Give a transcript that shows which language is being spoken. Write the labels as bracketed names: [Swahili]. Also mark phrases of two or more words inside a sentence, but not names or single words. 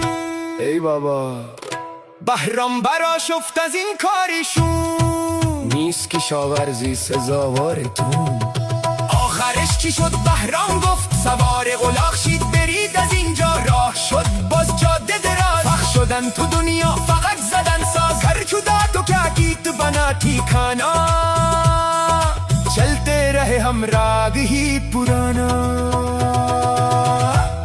[Persian] ای بابا بهرام برآشفت از این کارشون, نیست کشاورزی سزاوارتون. آخرش چی شد بهرام گفت, سوار الاغ شید برید از اینجا. راه شد باز جاده دراز, پخ شدن تو دنیا فقط زدن ساز. [Hindi] घर छुदा तो क्या गीत बना ठिकाना, चलते रहे हम राग ही पुराना.